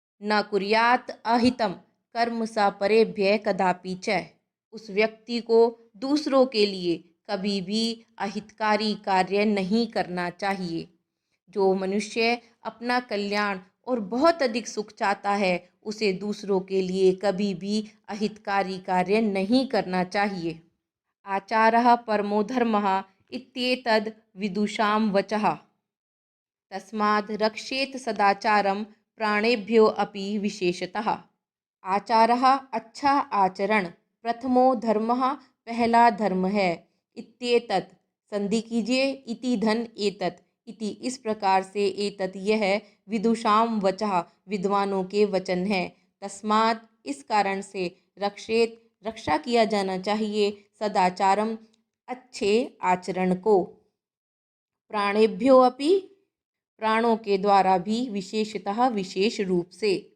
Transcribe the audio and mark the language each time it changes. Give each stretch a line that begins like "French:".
Sanskrit: न कुर्यात अहितम, कर्म स परेभ्य कदापि च,
Hindi: उस व्यक्ति को दूसरों के लिए कभी भी अहितकारी कार्य नहीं करना चाहिए। जो मनुष्य अपना कल्याण और बहुत अधिक सुख चाहता है उसे दूसरों के लिए कभी भी अहितकारी कार्य नहीं करना चाहिए।
Sanskrit: आचारः परमो धर्मः इत्येतद् विदुषां वचः, तस्माद् रक्षेत सदाचारं प्राणेभ्यो अपि विशेषतः।
Hindi: आचारः अच्छा आचरण, प्रथमो धर्मः पहला धर्म है, इत्येतत् संधि कीजिए इति धन एतत्, इति इस प्रकार से, एतत् यह, विदुषाम वचः विद्वानों के वचन है, तस्मात् इस कारण से, रक्षेत रक्षा किया जाना चाहिए, सदाचारम अच्छे आचरण को, प्राणेभ्यो अपि प्राणों के द्वारा भी, विशेषतः विशेष रूप से।